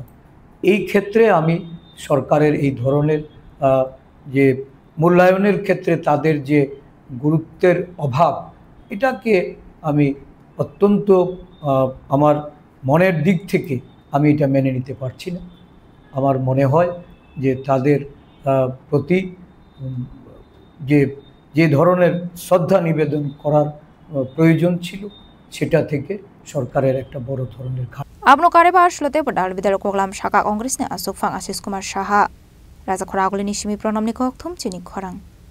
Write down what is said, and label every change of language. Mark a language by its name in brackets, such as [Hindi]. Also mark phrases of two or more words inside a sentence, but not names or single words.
[Bangla] এই ক্ষেত্রে আমি সরকারের এই ধরনের যে মূল্যায়নের ক্ষেত্রে তাদের যে গুরুত্বের অভাব, এটাকে আমি অত্যন্ত আমার মনের দিক থেকে আমি এটা মেনে নিতে পারছি না। আমার মনে হয় যে তাদের প্রতি যে যে ধরনের শ্রদ্ধা নিবেদন করার প্রয়োজন ছিল, সেটা থেকে সরকারের একটা বড় ধরনের [Kok Borok] Abno kareba shlote pedal bidal koglam shaka kongresnya asuk fang Asis Kumar Saha Raja Khoraguli nishimi pronom ni kok thum chini khorang